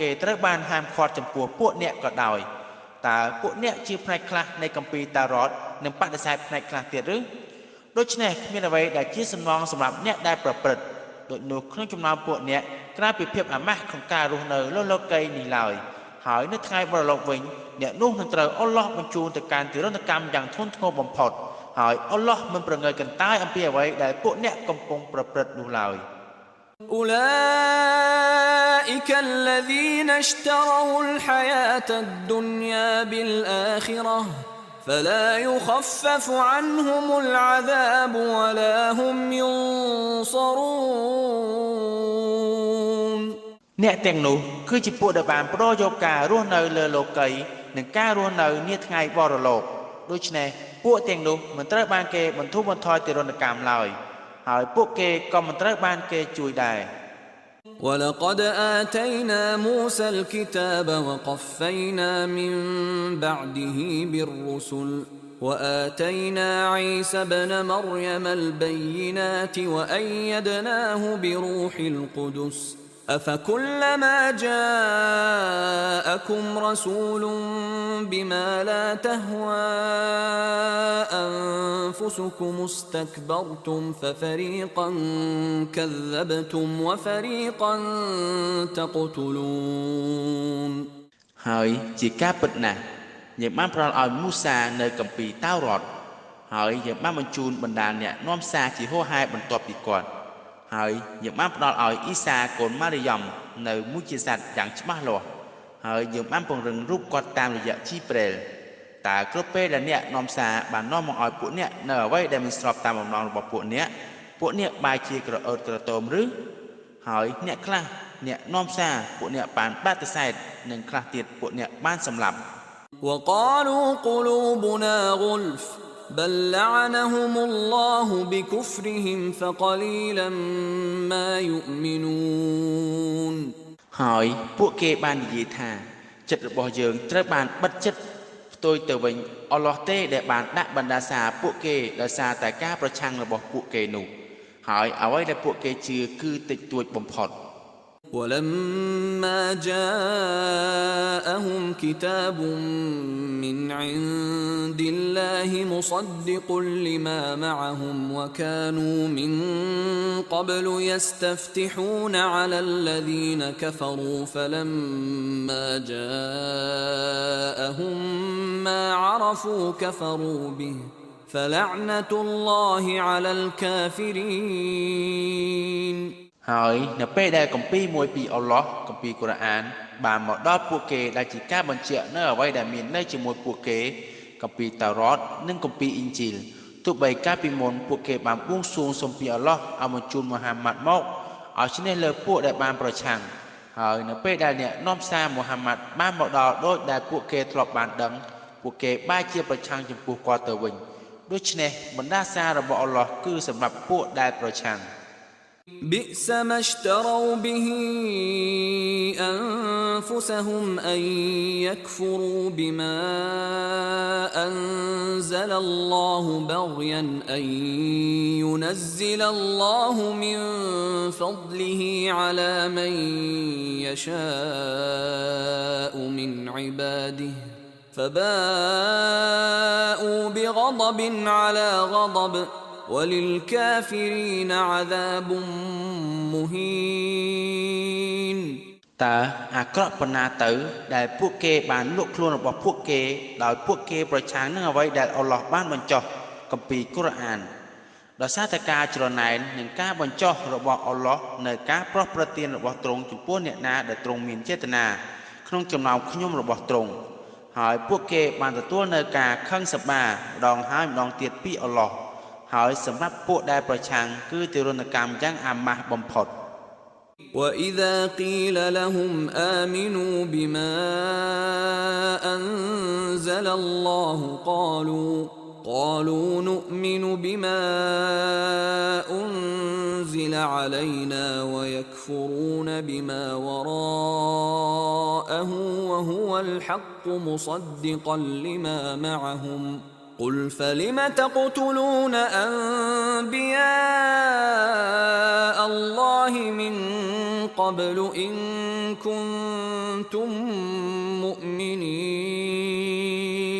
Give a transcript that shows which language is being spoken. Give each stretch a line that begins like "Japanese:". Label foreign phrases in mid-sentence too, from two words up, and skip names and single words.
Khmer: គេត្រូវបានហាមឃាត់ចំពោះពួកអ្នកក៏ដោយតើពួកអ្នកជាផ្នែកខ្លះនៃគម្ពីរតារ៉តនិងបដិសេធផ្នែកខ្លះទៀតឬដូច្នេះគ្មានអ្វីដែលជាសំណងសម្រាប់អ្នកដែលប្រព្រឹត្តដូចនោះក្នុងចំណោមពួកអ្នកក្រៅពីភាពអាម៉ាស់ក្នុងការរស់នៅលើលោកីយ៍នេះឡើយហើយនៅថ្ងៃបរលោកវិញអ្នកនោះនឹងត្រូវអល់ឡោះបញ្ជូនទៅកាន់ទិរណកម្មយ៉ាងធ្ងន់ធ្ងរបំផុតហើយអល់ឡោះមិនប្រងើយកន្តើយអំពីអ្វីដែលពួកអ្នកកំពុងប្រព្រឹត្តនោះឡើយ
Arabic: أولئك الذين اشتروا الحياة الدنيا بالآخرة فلا يخفف عنهم العذاب ولا هم ينصرون
Khmer: អ្នកទាំងនោះគឺជាពួកដែលបានប្រយោគការរស់នៅលើលោកីយ៍និងការរស់នៅនាថ្ងៃបរលោកដូច្នេះពួកទាំងនោះមិនត្រូវបានគេបន្ធូរបន្ថយទរណកម្មឡើយហើយពួកគេក៏មិនត្រូវបានគេជួយដែរ
Arabic: ولقد آتينا موسى الكتاب وقفينا من بعده بالرسل وآتينا عيسى ابن مريم البينات وأيدناه بروح القدس أفكلما جاءكم رسول بما لا تهوى أنفسكم استكبرتم ففريقا كذبتم وفريقا تقتلون
Khmer: ហើយជាការពិតណាស់យើងបានផ្ដល់ឲ្យមូសានៅគម្ពីរតាវរ៉ាត់ហើយយើងបានបញ្ជូនបណ្ដាអ្នកនាំសារជា ហួសហេតុបន្ទាប់ពីគាត់ហើយយើងបានផ្ដល់ឲ្យអ៊ីសាកូនម៉ារីយ៉ំនៅមុជាស័ព្ទយ៉ាងច្បាស់លាស់ហើយយើងបានពង្រឹងរូបគាត់តាមរយៈជីប្រេលតើគ្រប់ពេលដែលអ្នកនាំសារបាននាំមកឲ្យពួកអ្នកនៅអ្វីដែលមិនស្របតាមបំណងរបស់ពួកអ្នកបែរជាក្រអឺតក្រទមឬហើយអ្នកខ្លះអ្នកនាំសារពួកអ្នកបានបដិសេធនិងខ្លះទៀតពួកអ្នកបានសម្លាប់
Arabic: وقالوا قلوبنا غلف بل لعنهم الله بكفرهم فقليلا ما يؤمنون
Khmer: ហើយពួកគេបាននិយាយថាចិត្តរបស់យើងត្រូវបានបិទចិត្តផ្ទុយទៅវិញអល់ឡោះទេដែលបានដាក់បណ្ដាសាពួកគេដោយសារតែការប្រឆាំងរបស់ពួកគេនោះហើយអ្វីដែលពួកគេជឿគឺតិចតួចបំផុត
Arabic: ولما جاءهم كتاب من عند الله مصدق لما معهم وكانوا من قبل يستفتحون على الذين كفروا فلما جاءهم ما عرفوا كفروا به فلعنة الله على الكافرين
Khmer: ហើយនៅពេលដែលគម្ពីរមួយពីអល់ឡោះគម្ពីរកូរ៉ានបានមកដល់ពួកគេដែលជាការបញ្ជាក់នៅអ្វីដែលមាននៅជាមួយពួកគេគម្ពីរតារ៉តនិងគម្ពីរអ៊ីនជីលទោះបីកាលពីមុនពួកគេបានបួងសួងសុំពីអល់ឡោះឲ្យបញ្ជូនមូហាម៉ាត់មកឲ្យឈ្នះលើពួកដែលបានប្រឆាំងហើយនៅពេលដែលអ្នកនាំសារមូហាម៉ាត់បានមកដល់ដូចដែលពួកគេធ្លាប់បានដឹងពួកគេបែរជាប្រឆាំងចំពោះគាត់ទៅវិញដូច្នេះបណ្ដាសាររបស់អល់ឡោះគឺសម្រាប់ពួកដែលប្រឆាំង
Arabic: بئس ما اشتروا به أنفسهم أن يكفروا بما أنزل الله بغيا أن ينزل الله من فضله على من يشاء من عباده فباءوا بغضب على غضب وللكافرين عذاب مهين
Khmer: តើអាក្រក់ប៉ុណ្ណាទៅដែលពួកគេបានលក់ខ្លួនរបស់ពួកគេដោយពួកគេប្រឆាំងនឹងអ្វីដែលអល់ឡោះបានបញ្ចុះគម្ពីរកូរ៉ានដោយសារតែការច្រណែននិងការបញ្ចុះរបស់អល់ឡោះនៅការប្រោះប្រទានរបស់ទ្រង់ចំពោះអ្នកណាដែលទ្រង់មានចេតនាក្នុងចំណោមខ្ញុំរបស់ទ្រង់ហើយពួកគេបានទទួលនៅការខឹងសម្បាម្ដងហើយម្ដងទៀតពីអល់ឡោះហើយសម្រាប់ពួកដែលប្រឆាំងគឺទរណកម្មយ៉ាងអាម៉ាស់បំផុត
Arabic: وإذا قيل لهم آمنوا بما أنزل الله قالوا نؤمن بما أنزل علينا ويكفرون بما وراءه وهو الحق مصدقا لما معهم قل فلم تقتلون أنبياء الله من قبل إن كنتم مؤمنين